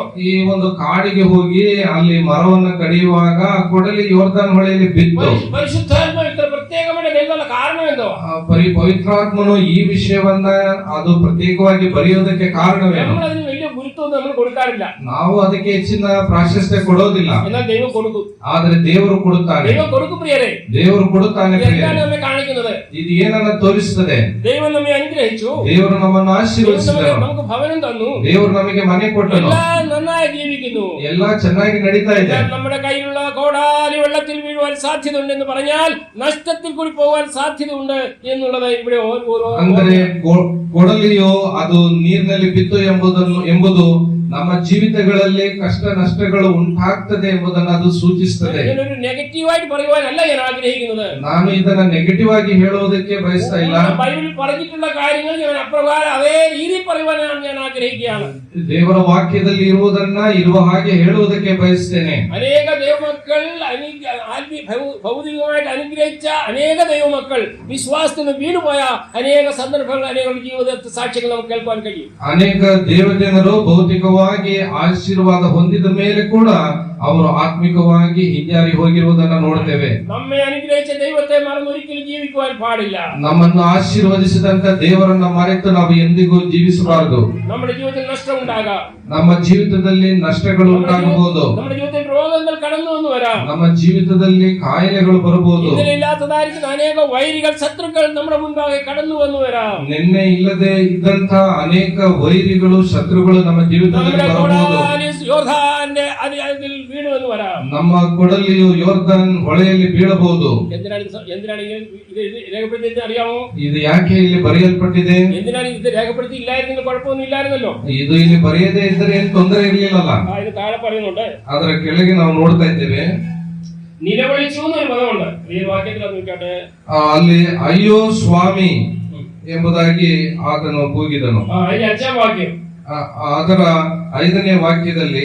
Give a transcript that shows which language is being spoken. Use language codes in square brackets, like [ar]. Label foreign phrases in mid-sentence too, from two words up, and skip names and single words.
[kn] ಈ ಒಂದು ಕಾಡಿಗೆ ಹೋಗಿ ಅಲ್ಲಿ ಮರವನ್ನು ಕಡಿಯುವಾಗ ಕೊಡಲಿ ಯೋರ್ದಾನ್ ಹೊಳೆಯಲ್ಲಿ ಬಿತ್ತು. [ml] പരിശുദ്ധാത്മ ഇത്ര പ്രത്യേകമായിട്ട് എഴുതാനുള്ള കാരണം എന്തോ? [kn] ಪವಿತ್ರಾತ್ಮನು ಈ ವಿಷಯವನ್ನ ಅದು ಪ್ರತ್ಯೇಕವಾಗಿ ಬರೆಯೋದಕ್ಕೆ ಕಾರಣವೇನು? [ml] നമ്മൾ അതിന് വലിയ ഗുരുത്വം നമ്മൾ കൊടുക്കാറില്ല. [kn] ನಾವು ಅದಕ್ಕೆ ಹೆಚ್ಚಿನ ಪ್ರಾಶಸ್ತ್ಯ ಕೊಡೋದಿಲ್ಲ. [ml] എന്നാൽ ദൈവം കൊടുക്കും. [kn] ಆದ್ರೆ ದೇವರು ಕೊಡುತ್ತಾನೆ. [ml] ദൈവം കൊടുക്കും പ്രിയരെ. [kn] ದೇವರು ಕೊಡುತ್ತಾನೆ. [ml] എന്താണ് നമ്മെ കാണിക്കുന്നത്? [kn] ಇದು ಏನನ್ನ ತೋರಿಸುತ್ತದೆ? [ml] ദൈവം നമ്മെ അനുഗ്രഹിച്ചു, [kn] ದೇವರು ನಮ್ಮನ್ನು ಆಶೀರ್ವದಿಸಿದರು, [ml] നമുക്ക് ഭവനം തന്നു, [kn] ದೇವರು ನಮಗೆ ಮನೆ ಕೊಟ್ಟನು, [ml] എല്ലാം നന്നായി ജീവിക്കുന്നു, [kn] ಎಲ್ಲಾ ಚೆನ್ನಾಗಿ ನಡೀತಾ ಇದೆ. [ml] നമ്മുടെ കയ്യിലുള്ള കോടാലി വെള്ളത്തിൽ വീഴുവാൻ സാധ്യത ഉണ്ടെന്ന് പറഞ്ഞാൽ നഷ്ടത്തിൽ കൂടി പോകാൻ സാധ്യത ഉണ്ട് എന്നുള്ളത് ഇവിടെ ഓരോ [kn] ಅಂದ್ರೆ ಕೊಡಲಿಯೋ ಅದು ನೀರಿನಲ್ಲಿ ಬಿತ್ತು ಎಂಬುದು ನಮ್ಮ ಜೀವಿತಗಳಲ್ಲಿ ಕಷ್ಟ ನಷ್ಟಗಳು ಉಂಟಾಗ್ತದೆ ಎಂಬುದನ್ನು ಅದು ಸೂಚಿಸುತ್ತದೆ. [ml] ഒരു നെഗറ്റീവായിട്ട് പറയുവാനല്ല ഞാൻ ആഗ്രഹിക്കുന്നത്. [kn] ನಾನು ಇದನ್ನ ನೆಗೆಟಿವ್ ಆಗಿ ಹೇಳುವುದಕ್ಕೆ ಬಯಸ್ತಾ ಇಲ್ಲ. [ml] ബൈബിളിൽ പറഞ്ഞിട്ടുള്ള കാര്യങ്ങൾ ഞാൻ അപ്രകാരം അതേ രീതിയിൽ പറയുവാനാണ് ഞാൻ ആഗ്രഹിക്കുകയാണ്. [kn] ದೇವರ ವಾಕ್ಯದಲ್ಲಿ ಇರುವುದನ್ನ ಇರುವ ಹಾಗೆ ಹೇಳುವುದಕ್ಕೆ ಬಯಸ್ತೇನೆ. [ml] അനേക ദൈവമക്കൾ ഭൗതികമായിട്ട് അനുഗ്രഹിച്ച അനേക ദൈവമക്കൾ വിശ്വാസത്തിന് വീണുപോയ അനേക സന്ദർഭങ്ങൾ, അനേക ജീവിതത്തെ സാക്ഷ്യങ്ങൾ നമുക്ക് കേൾക്കാൻ കഴിയും. [kn] ಅನೇಕ ದೇವಜನರು ಭೌತಿಕವಾಗಿ ಆಶೀರ್ವಾದ ಹೊಂದಿದ ಮೇಲೆ ಕೂಡ ಅವರು ಆತ್ಮಿಕವಾಗಿ ಹಿಂಜಾರಿ ಹೋಗಿರುವುದನ್ನ ನೋಡ್ತೇವೆ. [ml] നമ്മെ അനുഗ്രഹിച്ച ദൈവത്തെ മറന്ന് ഒരിക്കലും ജീവിക്കുവാൻ പാടില്ല. [kn] ನಮ್ಮನ್ನು ಆಶೀರ್ವದಿಸಿದಂತ ದೇವರನ್ನ ಮರೆತು ನಾವು ಎಂದಿಗೂ ಜೀವಿಸಬಾರದು. [ml] നമ്മുടെ ജീവിതത്തിൽ നഷ്ടം ഉണ്ടാകാം, [kn] ನಮ್ಮ ಜೀವಿತದಲ್ಲಿ ನಷ್ಟಗಳು ಉಂಟಾಗಬಹುದು, [ml] നമ്മുടെ ജീവിതത്തിൽ രോഗങ്ങൾ കടന്നു വന്നു വരാം, [kn] ನಮ್ಮ ಜೀವಿತದಲ್ಲಿ ಕಾಯಿಲೆಗಳು ಬರಬಹುದು, [ml] ഇതിലില്ലാത്തതായിരിക്കുന്ന അനേക വൈരികൾ, ശത്രുക്കൾ നമ്മുടെ മുൻപാകെ കടന്നു വന്നു വരാം. [kn] ನಿನ್ನೆ ಇಲ್ಲದೆ ಇದ್ದಂತ ಅನೇಕ ವೈರಿಗಳು, ಶತ್ರುಗಳು ನಮ್ಮ ಜೀವಿತದಲ್ಲಿ ಬರಬಹುದು. [ml] വീണു എന്ന് വരാം. [kn] ನಮ್ಮ ಕೊಡಲಿಯು ಯೋರ್ದನ್ ಹೊಳೆಯಲ್ಲಿ ಬೀಳಬಹುದು. [ml] എന്തിനാണ് ഇത് രേഖപ്പെടുത്തി അറിയാമോ? [kn] ಇದು ಯಾಕೆ ಇಲ್ಲಿ ಬರೆಯಲ್ಪಟ್ಟಿದೆ? [ml] എന്തിനാണ് ഇത് രേഖപ്പെടുത്തി ഇല്ലായിരുന്നെങ്കിൽ കുഴപ്പമൊന്നും ഇല്ലായിരുന്നല്ലോ. [kn] ಇದು ಇಲ್ಲಿ ಬರೆಯದೇ ಇದ್ದರೆ ಏನು ತೊಂದರೆ ಇರಲಿಲ್ಲಲ್ಲ. [ml] ഇത് താഴെ പറയുന്നുണ്ട്, [kn] ಅದರ ಕೆಳಗೆ ನಾವು ನೋಡ್ತಾ ಇದ್ದೇವೆ, [ml] നിലവിളിച്ചു എന്നൊരു പദമുണ്ട്. ഈ വാക്യത്തിൽ അത് നോക്കട്ടെ. [kn] ಅಲ್ಲಿ ಅಯ್ಯೋ ಸ್ವಾಮಿ ಎಂಬುದಾಗಿ ಆತನು ಕೂಗಿದನು. [ml] അതിന്റെ 5ാം വാക്യം, [kn] ಅದರ 5ನೇ ವಾಕ್ಯದಲ್ಲಿ,